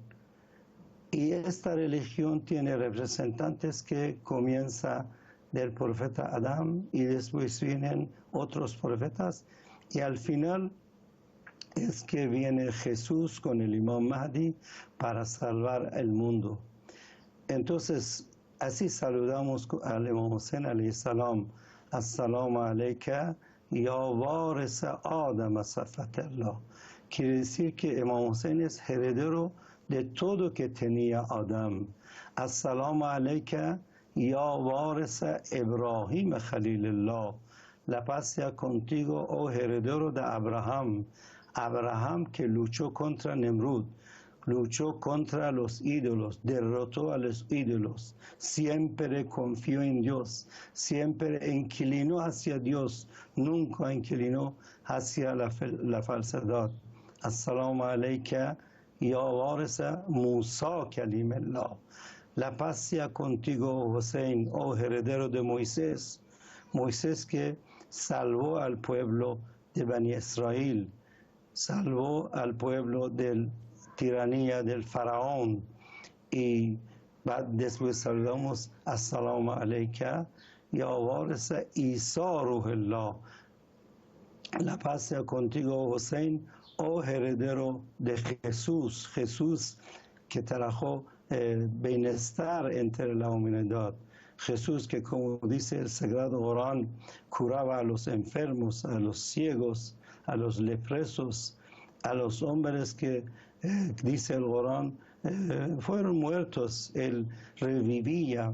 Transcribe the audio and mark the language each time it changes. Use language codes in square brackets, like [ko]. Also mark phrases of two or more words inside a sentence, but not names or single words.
[es] Y esta religión tiene representantes que comienza del profeta Adán y después vienen otros profetas y al final es que viene Jesús con el Imam Mahdi para salvar el mundo. Entonces, así saludamos al Imam Hussein [ar] عليه السلام. السلام عليك يا وارث آدم صفوة الله. [es] Quiere decir que Imam Hussein es heredero de todo que tenía Adam. [ar] السلام عليك يا وارث إبراهيم خليل الله. [es] La paz sea contigo, oh heredero de Abraham. Abraham que luchó contra Nemrud, luchó contra los ídolos, derrotó a los ídolos, siempre confió en Dios, siempre inclinó hacia Dios, nunca inclinó hacia la falsedad. [ar] السلام عليك يا وارث موسى كليم الله. [es] La paz sea contigo, Hussein, oh heredero de Moisés, Moisés que salvó al pueblo de Bani Israel, salvó al pueblo de la tiranía del faraón. Y después saludamos [ar] السلام عليك يا وارث عيسى روح الله. [es] La paz sea contigo, Hussein, oh heredero de Jesús, Jesús que trajo bienestar entre la humanidad. Jesús que, como dice el Sagrado Corán, curaba a los enfermos, a los ciegos, a los leprosos, a los hombres que, dice el Corán, fueron muertos, él revivía.